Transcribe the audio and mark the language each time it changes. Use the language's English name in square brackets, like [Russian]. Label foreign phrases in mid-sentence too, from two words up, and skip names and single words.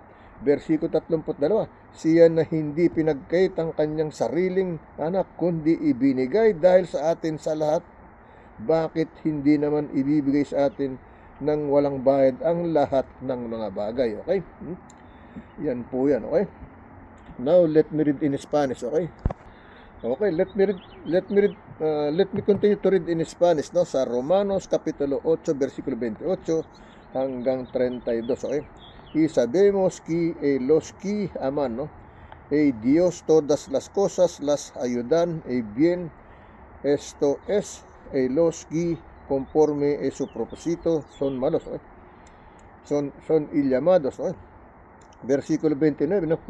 [Filipino] Versikulo 32, siya na hindi pinagkait ang kanyang sariling anak, kundi ibinigay dahil sa atin sa lahat, bakit hindi naman ibibigay sa atin ng walang bayad ang lahat ng mga bagay? Okay? Yan po yan. Okay? [English] Now let me read in Spanish. Okay? Okay, let me continue to read in Spanish, no, [Filipino] sa Romanos kapitulo 8 versikulo 28 hanggang 32. Okay? [Spanish] Y sabemos que los que aman, no, Dios todas las cosas las ayudan bien, esto es los que conforme su propósito son malos, okay? Son llamados, okay? Versículo 29, ¿no?